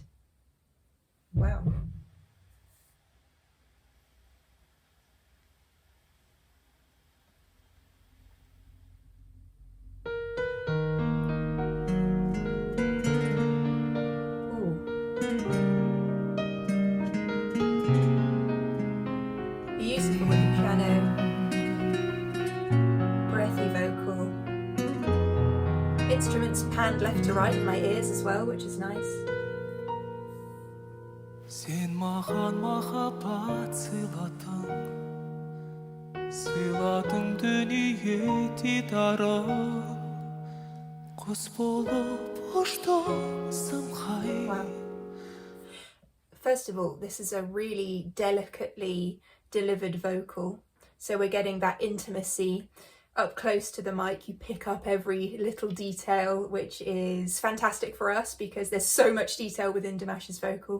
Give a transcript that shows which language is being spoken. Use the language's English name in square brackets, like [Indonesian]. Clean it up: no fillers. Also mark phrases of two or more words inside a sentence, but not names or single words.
[English] Wow. Ooh. Beautiful with the piano. Breathy vocal. Instruments panned left to right in my ears as well, which is nice. [Kazakh] Sen mаған махаббат сыйладың дүние дидарын, құс болып ұштың самғай. [English] Wow. First of all, this is a really delicately delivered vocal, so we're getting that intimacy up close to the mic. You pick up every little detail, which is fantastic for us because there's so much detail within Dimash's vocal.